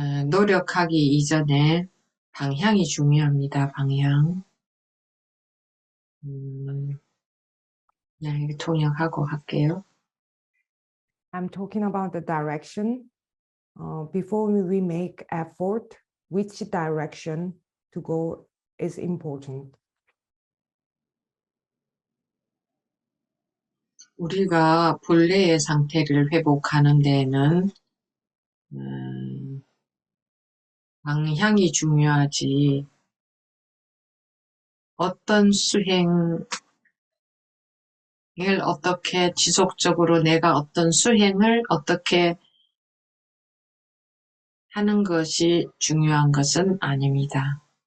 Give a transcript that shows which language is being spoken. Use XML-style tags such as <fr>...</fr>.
<ko>노력하기 이전에 방향이 중요합니다. 방향. 그냥 이렇게 통역하고 할게요.</ko> <en>I'm talking about the direction. Before we make effort, which direction to go is important.</en> <ko>우리가 본래의 상태를 회복하는 데에는 방향이 중요하지, 어떤 수행을 어떻게 지속적으로 내가 어떤 수행을 어떻게 하는 것이 중요한 것은 아닙니다.</ko>